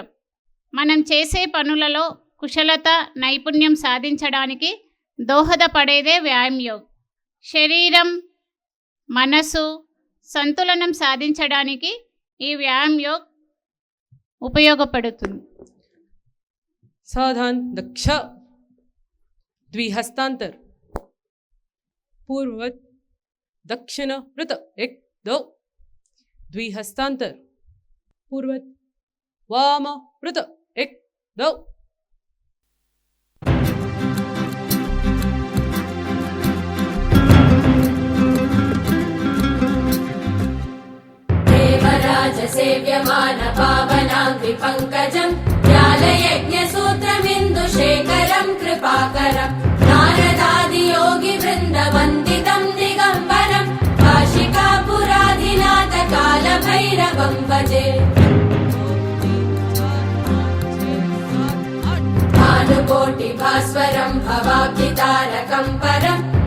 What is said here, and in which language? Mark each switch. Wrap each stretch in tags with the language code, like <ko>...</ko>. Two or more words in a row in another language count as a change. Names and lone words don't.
<te>మనం చేసే పనులలో కుశలత, నైపుణ్యం సాధించడానికి దోహదపడేదే వ్యాయామయోగ్. శరీరం, మనసు సంతులనం సాధించడానికి ఈ వ్యాయామయోగ్ ఉపయోగపడుతుంది.</te> <sa>सावधान दक्ष द्विहस्तांतर पूर्ववत दक्षिण वृत 1 2 द्विहस्तांतर पूर्ववत वाम वृत 1 2 देवराज सेव्यमान पावनाङ्घ्रि पङ्कजम् ज्ञालयज्ञसूत्रमिन्दुशेखरम् कृपाकरम् नारदादियोगिवृन्दवन्दितम् दिगम्बरम् काशिकापुराधिनाथ कालभैरवम् भजे भानुकोटिभास्वरम् भवाब्धितारकम् परम्</sa>